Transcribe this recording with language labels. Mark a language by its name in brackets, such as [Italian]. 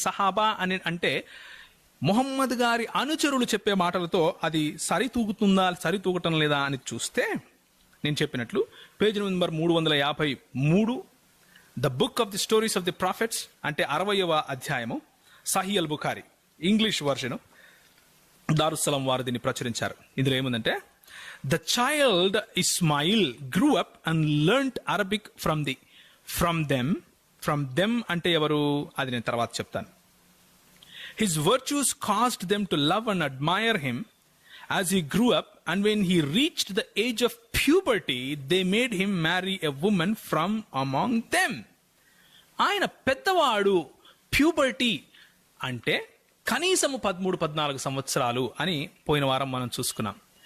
[Telugu] సహాబా అని అంటే మొహమ్మద్ గారి అనుచరులు చెప్పే మాటలతో అది సరితూగటం లేదా అని చూస్తే, నేను చెప్పినట్లు page number 353, [English] the book of the stories of the prophets [Telugu] అంటే 60వ అధ్యాయము, సహీ అల్ బుఖారీ ఇంగ్లీష్ వర్షన్, దారుస్సలాం వారు దీన్ని ప్రచురించారు. ఇందులో ఏముందంటే, [English] the child Ismail grew up and learned Arabic from them [Telugu] అంటే ఎవరు, అది నేను తర్వాత చెప్తాను. [English] His virtues caused them to love and admire him as he grew up, and when he reached the age of puberty, they made him marry a woman from among them. [Telugu] ఆయన పెద్దవాడు, puberty అంటే కనీసము 13-14 సంవత్సరాలు అని పోయిన వారం మనం చూసుకున్నాం.